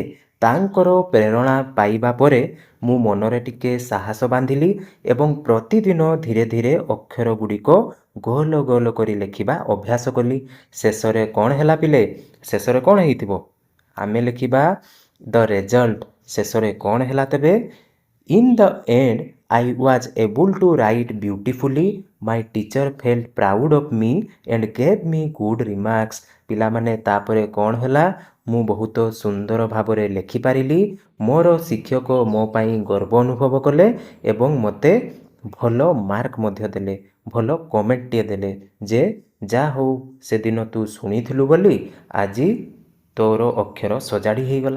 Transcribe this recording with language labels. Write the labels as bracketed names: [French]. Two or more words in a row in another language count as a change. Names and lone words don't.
[Odia] ତାଙ୍କର ପ୍ରେରଣା ପାଇବା ପରେ ମୁଁ ମନରେ ଟିକେ ସାହସ ବାନ୍ଧିଲି ଏବଂ ପ୍ରତିଦିନ ଧୀରେ ଧୀରେ ଅକ୍ଷର ଗୁଡ଼ିକ ଗୋଲ ଗୋଲ କରି ଲେଖିବା ଅଭ୍ୟାସ କଲି। ଶେଷରେ କ'ଣ ହେଲା ପିଲେ? ଶେଷରେ କ'ଣ ହେଇଥିବ? ଆମେ ଲେଖିବା [English] the result. [Odia] ଶେଷରେ କ'ଣ ହେଲା ତେବେ? [English] In the end I was able to write beautifully. My teacher felt proud of me and gave me good remarks। [Odia] ପିଲାମାନେ ତାପରେ କ'ଣ ହେଲା? ମୁଁ ବହୁତ ସୁନ୍ଦର ଭାବରେ ଲେଖିପାରିଲି। ମୋର ଶିକ୍ଷକ ମୋ ପାଇଁ ଗର୍ବ ଅନୁଭବ କଲେ ଏବଂ ମୋତେ ଭଲ ମାର୍କ ମଧ୍ୟ ଦେଲେ, ଭଲ କମେଣ୍ଟଟିଏ ଦେଲେ ଯେ ଯାହା ହଉ ସେଦିନ ତୁ ଶୁଣିଥିଲୁ ବୋଲି ଆଜି ତୋର ଅକ୍ଷର ସଜାଡ଼ି ହେଇଗଲା।